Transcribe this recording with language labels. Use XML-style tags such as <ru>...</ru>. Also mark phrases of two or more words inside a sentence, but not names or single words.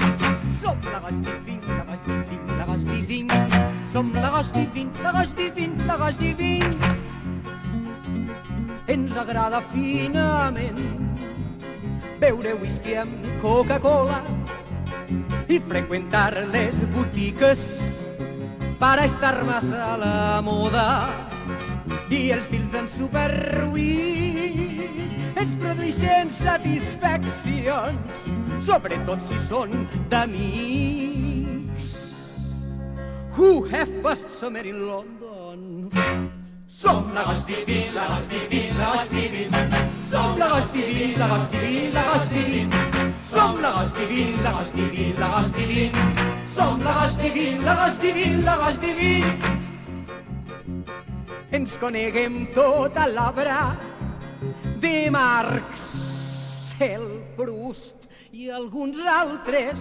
<ca>Som l'agost i vinc, l'agost i vinc, l'agost i vinc. Som l'agost i vinc, l'agost i vinc, l'agost i vinc. Ens agrada finament beure whisky amb Coca-Cola i freqüentar les botigues</ca> <es>para estar más a la moda.</es> <ca>I els films en superruït ens produeixen satisfaccions, sobretot si són d'amics.</ca> <en>Who have passed summer in London?</en> <ca>Som l'agost divin, l'agost divin, l'agost divin. Som l'agost divin, l'agost divin, l'agost divin. Som l'agost divin, l'agost divin, l'agost divin. Som l'agost divin, l'agost divin, l'agost divin. Ens coneguem tota l'obra de Marcel Proust i alguns altres</ca>